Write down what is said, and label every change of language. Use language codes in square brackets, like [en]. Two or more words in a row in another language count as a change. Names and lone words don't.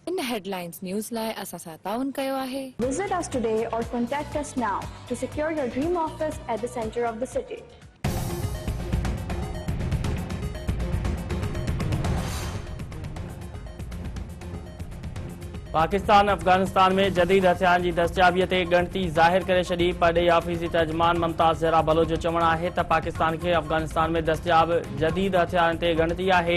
[sd] हेडलाइंस न्यूज़ लाइ असां सां ताउन कयो आहे। [en] Visit us today or contact us now to secure your dream office at the center of the city. [sd] पाकिस्तान अफगानिस्तान में जदीद हथियारनि जी दस्तयाबीअ ते ॻणती ज़ाहिर करे छॾी। परॾेही आफ़ीसी तर्जुमान मुमताज़ ज़हरा बलोच जो चवणु आहे त पाकिस्तान खे अफगानिस्तान में दस्तयाब जदीद हथियारनि ते ॻणती आहे।